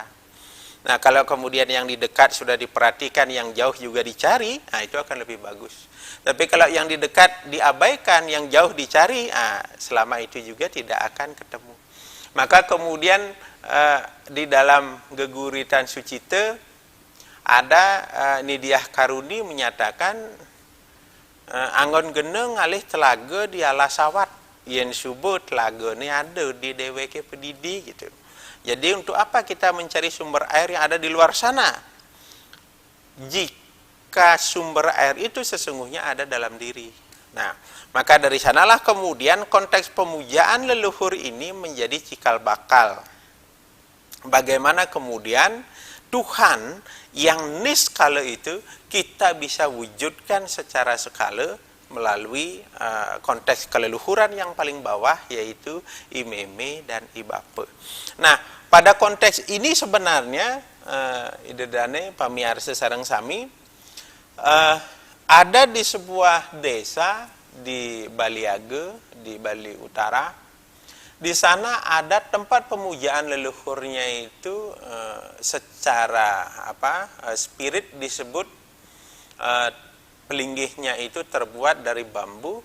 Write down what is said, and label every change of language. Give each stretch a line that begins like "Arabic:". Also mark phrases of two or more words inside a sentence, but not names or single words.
Indonesian: Nah, kalau kemudian yang di dekat sudah diperhatikan, yang jauh juga dicari, nah itu akan lebih bagus. Tapi kalau yang di dekat diabaikan, yang jauh dicari, selama itu juga tidak akan ketemu. Maka kemudian di dalam Geguritan Sucita ada Nidiah Karuni menyatakan,
Balinese: anggon geneng ngalih telaga di alasawat, yen subuh telaga ni ada di DWK Pedidi
Indonesian: gitu. Jadi untuk apa kita mencari sumber air yang ada di luar sana, jika sumber air itu sesungguhnya ada dalam diri? Nah, maka dari sanalah kemudian konteks pemujaan leluhur ini menjadi cikal bakal. Bagaimana kemudian Tuhan yang niskala itu kita bisa wujudkan secara skala melalui konteks keleluhuran yang paling bawah, yaitu imeme dan ibape. Nah, pada konteks ini sebenarnya
Balinese: idedane pamiarsa sareng sami
Indonesian: ada di sebuah desa di Baliage, di Bali Utara. Di sana ada tempat pemujaan leluhurnya itu secara spirit disebut pelinggihnya itu terbuat dari bambu.